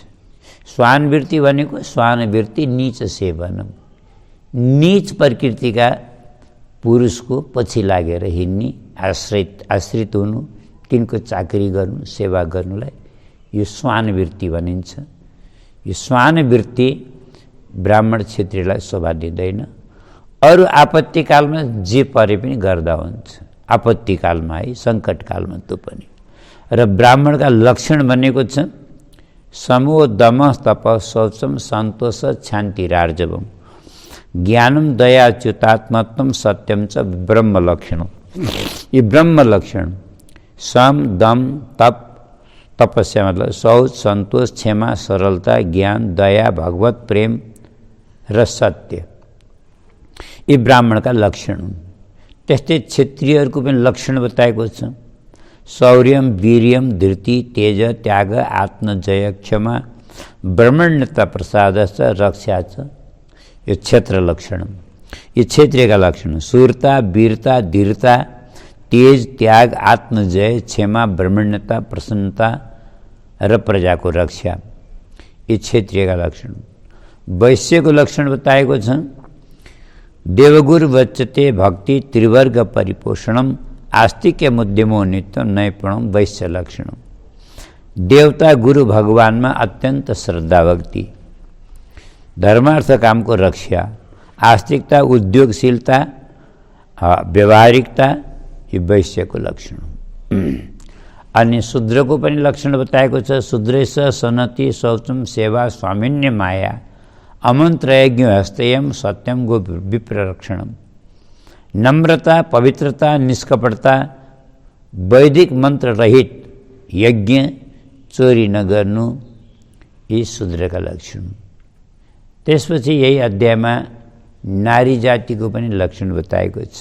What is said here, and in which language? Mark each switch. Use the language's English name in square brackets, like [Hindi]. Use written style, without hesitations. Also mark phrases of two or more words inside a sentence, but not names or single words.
[Nepali] स्वान वृत्ति भनेको स्वान वृत्ति नीच सेवन, नीच प्रकृतिका पुरुषको पछि लागेर हिँड्ने, आश्रित हुनु, तिनको चाकरी गर्नु, सेवा गर्नुलाई यो स्वान वृत्ति भनिन्छ। यो स्वान वृत्ति ब्राह्मण क्षेत्रीलाई शोभा दिँदैन। अरू आपत्तिकालमा जे परे पनि गर्दा हुन्छ। आपत्तिकालमा है, सङ्कटकालमा त्यो पनि। र ब्राह्मणका लक्षण भनेको छ [Sanskrit] समो दम तप शौचम सन्तोष शान्तिरार्जवम ज्ञानम दया च्युतात्मत्वम सत्यम च ब्रह्म लक्षण। ये ब्रह्म लक्षण सम दम तप, [Nepali] तपस्या मतलब शौच, सन्तोष, क्षमा, सरलता, ज्ञान, दया, भगवत प्रेम र सत्य, यी ब्राह्मणका लक्षण हुन्। त्यस्तै क्षत्रियहरूको पनि लक्षण बताएको छ [Sanskrit] शौर्यम, वीर्यम, [Nepali] धृति, तेज, त्याग, आत्मजय, क्षमा, ब्रह्मण्यता, प्रसाद छ, रक्षा छ। यो क्षेत्र लक्षण, यो क्षेत्रीयका लक्षण शूरता, वीरता, धीरता, तेज, त्याग, आत्मजय, क्षमा, ब्रह्मण्यता, प्रसन्नता र प्रजाको रक्षा, यी क्षेत्रीयका लक्षण। वैश्यको लक्षण बताएको छ [Sanskrit] देवगुरु वच्यते भक्ति त्रिवर्ग परिपोषणम आस्तिक्य मुद्यमो नित्य नैपुणम वैश्य लक्षण। [Nepali] देवता गुरु भगवानमा अत्यन्त श्रद्धा भक्ति, धर्मार्थ कामको रक्षा, आस्तिकता, उद्योगशीलता, व्यावहारिकता, यो वैश्यको लक्षण। अनि शूद्रको पनि लक्षण बताएको छ [Sanskrit] शूद्रेश सनति शौचम सेवा स्वामिन्य माया अमन्त्र यज्ञ हस्तयम सत्यम गो विप्ररक्षणम। [Nepali] नम्रता, पवित्रता, निष्कपटता, वैदिक मन्त्र रहित यज्ञ, चोरी नगर्नु, यी शूद्रका लक्षण। त्यसपछि यही अध्यायमा नारी जातिको पनि लक्षण बताएको छ।